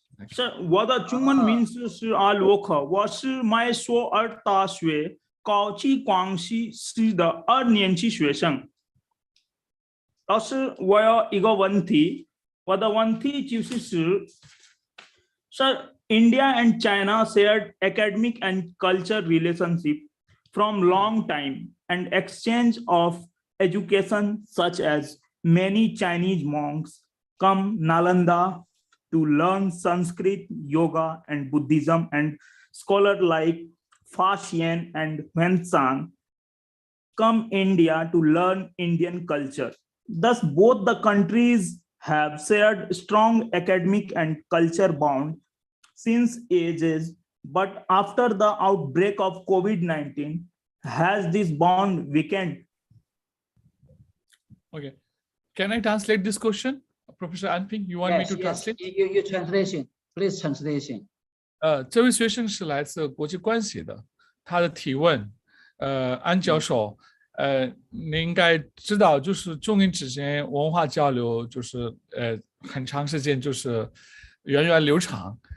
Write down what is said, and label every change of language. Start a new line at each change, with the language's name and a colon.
Chinese: Sir, 我的中文名字是阿罗可，我是麦索尔大学高级关系系的2年级学生。老师，我有一个问题，我的问题就是
English: Sir, India and China shared academic and culture relationship from long time and exchange of education such as many Chinese monks come Nalanda to learn Sanskrit, yoga and Buddhism, and scholars like Fa Xian and Wen Sang come India to learn Indian culture. Thus, both the countries have shared strong academic and culture bond since ages, but after the outbreak of COVID-19, has this bond weakened? Okay. Can I translate this question? Professor Anping, you want me to translate? Your translation, please translation.
Chinese: 这位学生是来自国际关系的，他的提问，安教授，您应该知道，就是中印之间文化交流，就是很长时间就是源远流长。